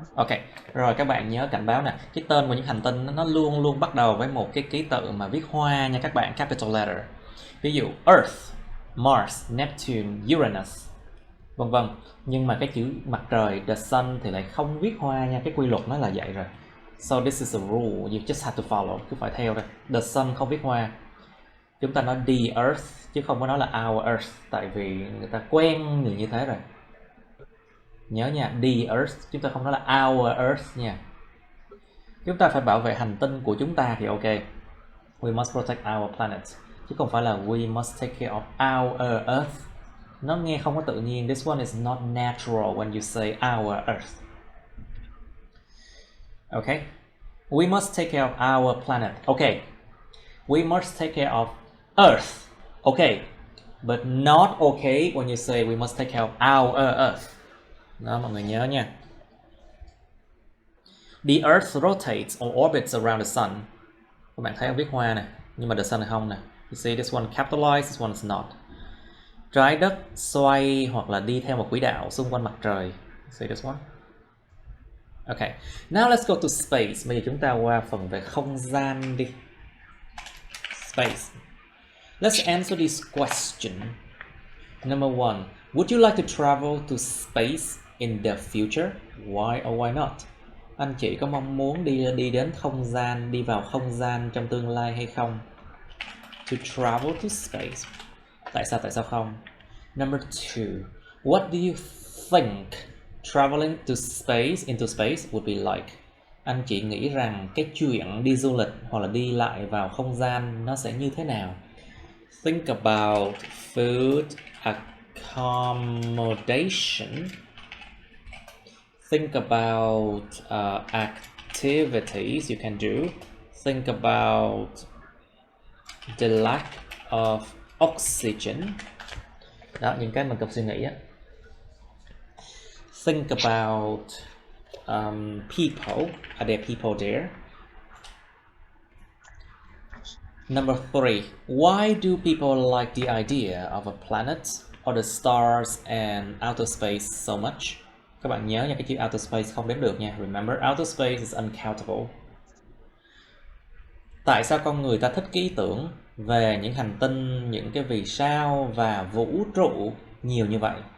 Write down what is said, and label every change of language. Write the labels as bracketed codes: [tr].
[vi] Ok, rồi các bạn nhớ cảnh báo nè. Cái tên của những hành tinh nó luôn luôn bắt đầu với một cái ký tự mà viết hoa nha các bạn, capital letter. Ví dụ Earth, Mars, Neptune, Uranus, vân vân. Nhưng mà cái chữ mặt trời, the sun thì lại không viết hoa nha. Cái quy luật nó là vậy rồi. [en] So this is a rule, you just have to follow, [vi] cứ phải theo đây. The sun không viết hoa. Chúng ta nói the earth chứ không có nói là our earth, tại vì người ta quen như thế rồi. Nhớ nha, the earth, chúng ta không nói là our earth nha. Chúng ta phải bảo vệ hành tinh của chúng ta thì ok. [en] We must protect our planet. [vi] Chứ không phải là [en] we must take care of our earth. [vi] Nó nghe không có tự nhiên. [en] This one is not natural when you say our earth. Okay. We must take care of our planet. Okay. We must take care of earth. Okay. But not okay when you say we must take care of our earth. [vi] Đó, mọi người nhớ nha. [en] The earth rotates or orbits around the sun. [vi] Các bạn thấy không viết hoa nè, nhưng mà the sun là không nè. [en] You see this one capitalized, this one is not. [vi] Trái đất xoay hoặc là đi theo một quỹ đạo xung quanh mặt trời. [en] You see this one? Okay. Now let's go to space. [vi] Bây giờ chúng ta qua phần về không gian đi. [en] Space. Let's answer this question. Number 1. Would you like to travel to space in the future? Why or why not? [vi] Anh chị có mong muốn đi đến không gian, đi vào không gian trong tương lai hay không? [en] To travel to space. [vi] Tại sao không? [en] Number 2. What do you think traveling to space, into space would be like? [vi] Anh chị nghĩ rằng cái chuyện đi du lịch hoặc là đi lại vào không gian nó sẽ như thế nào? [en] Think about food, accommodation. Think about activities you can do. Think about the lack of oxygen. [vi] Đó, những cái mình cần suy nghĩ á. [en] Think about people. Are there people there? Number 3. Why do people like the idea of a planet or the stars and outer space so much? [vi] Các bạn nhớ nha, cái chữ outer space không đếm được nha. [en] Remember, outer space is uncountable. [vi] Tại sao con người ta thích cái ý tưởng về những hành tinh, những cái vì sao và vũ trụ nhiều như vậy?